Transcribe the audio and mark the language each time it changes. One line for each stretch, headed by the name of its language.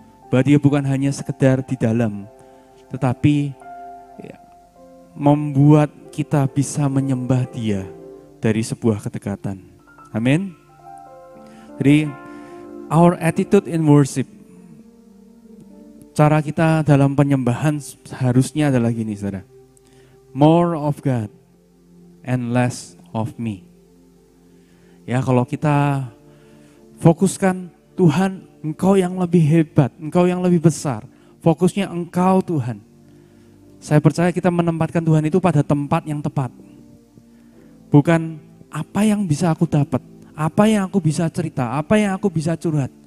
Indonesian: Bahwa Dia bukan hanya sekedar di dalam, tetapi ya, membuat kita bisa menyembah Dia dari sebuah kedekatan. Amin. Jadi
English: our attitude in worship,
Indonesian: cara kita dalam penyembahan harusnya adalah gini, saudara.
English: More of God and less of me.
Indonesian: Ya, kalau kita fokuskan Tuhan, Engkau yang lebih hebat, Engkau yang lebih besar. Fokusnya Engkau Tuhan. Saya percaya kita menempatkan Tuhan itu pada tempat yang tepat. Bukan apa yang bisa aku dapat, apa yang aku bisa cerita, apa yang aku bisa curhat.